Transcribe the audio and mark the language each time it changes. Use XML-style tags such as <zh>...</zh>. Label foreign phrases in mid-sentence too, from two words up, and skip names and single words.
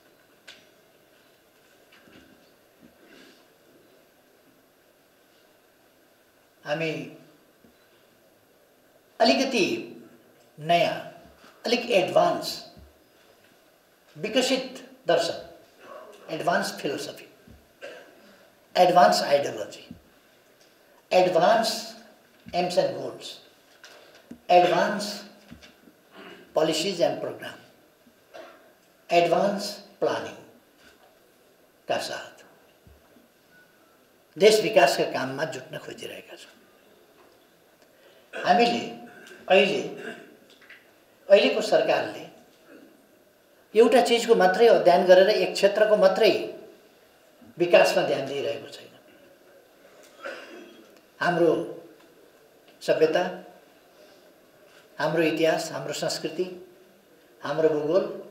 <ne>हामी अलिकति नयाँ, अलिक एडभान्स विकसित दर्शन,</ne> <en>advance philosophy, advance ideology, advance aims and goals, advance policies and program, advance planning</en> <hi>का साथ</hi> <ne>देश विकास</ne> <hi>का काम में</hi> <ne>जुट्न खोजिरहेका छौं। हामीले अहिलेको सरकारले एउटा चीजको मात्रै अध्ययन गरेर एक क्षेत्रको मात्रै विकासमा ध्यान दिइरहेको छैन। हाम्रो सभ्यता, हाम्रो इतिहास, हाम्रो संस्कृति, हाम्रो भूगोल,</ne>